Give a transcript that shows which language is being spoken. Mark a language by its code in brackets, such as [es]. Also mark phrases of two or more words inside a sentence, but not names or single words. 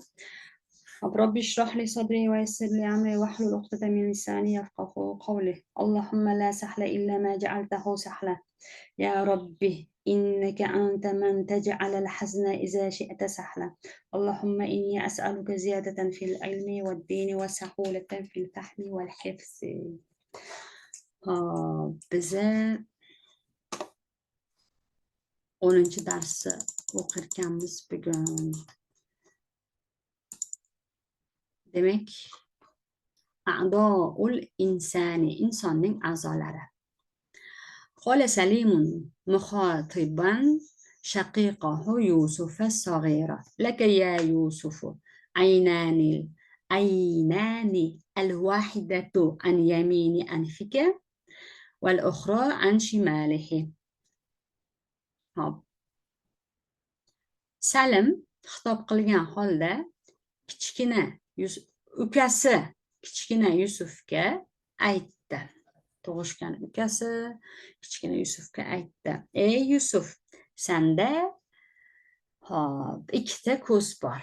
[ar] رب اشرح لي صدري ويسر لي أمري واحلل عقدة من لساني يفقهوا قولي. اللهم لا سهل إلا ما جعلته سهلا يا ربي إنك أنت من تجعل الحزن إذا شئت سهلا. اللهم إني أسألك زيادة في العلم والدين وسهولة في الفهم والحفظ. [tr] bize 10. dersi okurkenmiz bugün. [ar] Demek أعضاء الإنسان, [uz] insonning a'zolari. [ar] قال سليم مخاطبا شقيقه يوسف الصغير لك يا يوسف عينان الواحدة عن يمين أنفك والأخرى عن شماله. [uz] Salim xitob qilgan holda kichkina ukasi kichkina Yusufga aytdi. Tug'ishgan ukasi kichkina Yusufga aytdi: "Ey Yusuf, senda ikkita ko'z bor.